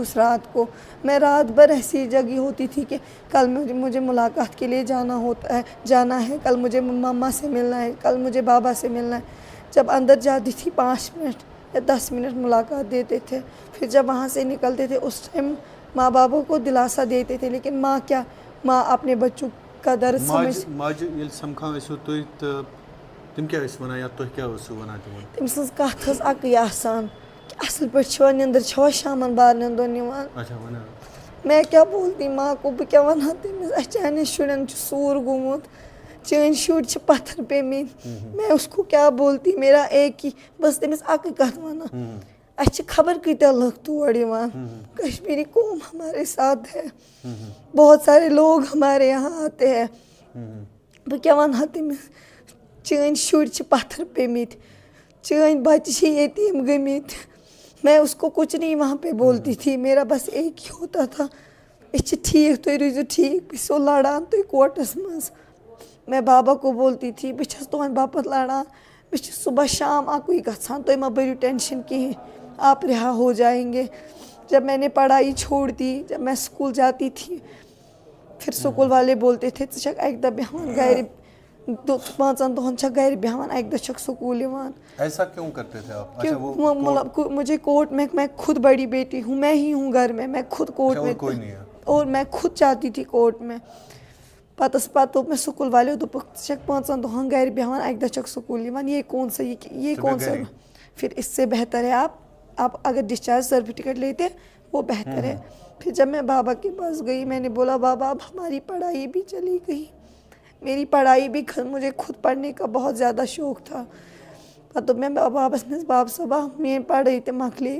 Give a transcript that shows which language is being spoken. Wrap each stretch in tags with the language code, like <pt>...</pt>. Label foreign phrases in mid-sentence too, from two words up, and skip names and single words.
<ur>اس رات کو میں رات بھر ایسی جگی ہوتی تھی کہ کل مجھے ملاقات کے لیے جانا ہے، کل مجھے مما سے ملنا ہے، کل مجھے بابا سے ملنا ہے. جب اندر جاتی تھی 5 منٹ یا 10 منٹ ملاقات دیتے تھے، پھر جب وہاں سے نکلتے تھے اس ٹائم ماں بابا کو دلاسا دیتے تھے. لیکن ماں اپنے بچوں کا درد سمجھ.</ur> <ks>ماجہِ ییٚلہِ سَمکھان ٲسِو تُہۍ تہٕ تِم کیٛاہ ٲسۍ وَنان یا تُہۍ کیٛاہ ٲسِو وَنان تِمن؟ تٔمۍ سٕنٛز کَتھ ٲس اَکٕے آسان کہ اَصٕل پٲٹھۍ چھِوا نِنٛدٕر چھَوا شامَن بارنٮ۪ن دۄہن یِوان. اچھا وَنان.</ks> <ur>میں کیا بولتی ماں کو،</ur> <ks>بہٕ کیٛاہ وَنہٕ ہا تٔمِس، اَسہِ چانٮ۪ن شُرٮ۪ن چھُ سوٗر گوٚمُت، چٲنۍ شُرۍ چھِ پَتھر پیٚمٕتۍ.</ks> <ur>میں اس کو کیا بولتی، میرا ایک ہی،</ur> <ks>بہٕ ٲسٕس تٔمِس اَکٕے کَتھ وَنان. اَسہِ چھِ خبر کۭتیٛاہ لُکھ تور یِوان،</ks> <ur>کشمیری قوم ہمارے ساتھ ہے، بہت سارے لوگ ہمارے یہاں آتے ہیں.</ur> <ks>بہٕ کیٛاہ وَنہٕ ہا تٔمِس، چٲنۍ شُرۍ چھِ پَتھر پیٚمٕتۍ، چٲنۍ بَچہِ چھِ یتیٖم گٔمٕتۍ.</ks> <ur>میں اس کو کچھ نہیں وہاں پہ بولتی تھی. میرا بس ایک ہی ہوتا تھا،</ur> <ks>أسۍ چھِ ٹھیٖک، تُہۍ روٗزِو ٹھیٖک، بہٕ چھسو لڑان تُہۍ کوٹس منٛز.</ks> <ur>میں بابا کو بولتی تھی</ur> <ks>بہٕ چھس تُہنٛدِ باپتھ لڑان، بہٕ چھس صبح شام اکُے گژھان، تُہۍ مہ بٔرِو ٹینشن کِہیٖنۍ،</ks> <ur>آپ رہا ہو جائیں گے. جب میں نے پڑھائی چھوڑ دی، جب میں اسکول جاتی تھی، پھر سکول والے بولتے تھے</ur> <ks>ژٕ چھکھ اکہِ دۄہ بیٚہوان گرِ، 5 دۄہن چھکھ گرِ بیٚہوان، اکہِ دۄہ چھکھ سکول یِوان.</ks> <ur>ایسا کیوں کرتے تھے آپ؟ اچھا وہ مجھے کوٹ میں خود بڑی بیٹی ہوں، میں ہی ہوں گھر میں خود کوٹ میں، کوئی نہیں ہے اور میں خود جاتی تھی کوٹ میں.</ur> <ks>پتہٕ دوٚپ مےٚ سکول والیو دوٚپُکھ ژٕ چھکھ 5 دۄہن گرِ بیٚہوان، اکہِ دۄہ چھکھ سکول یِوان.</ks> <ur>یہ کون سا پھر اس سے بہتر ہے آپ اگر ڈسچارج سرٹیفکیٹ لیتے وہ بہتر ہے. پھر جب میں بابا کے پاس گئی، میں نے بولا بابا اب ہماری پڑھائی بھی چلی گئی، میری پڑھائی بھی، مجھے خود پڑھنے کا بہت زیادہ شوق تھا.</ur> <ks>پتہٕ میں بابس میں باب صبا میری پڑھائی تہِ مکلے.</ks>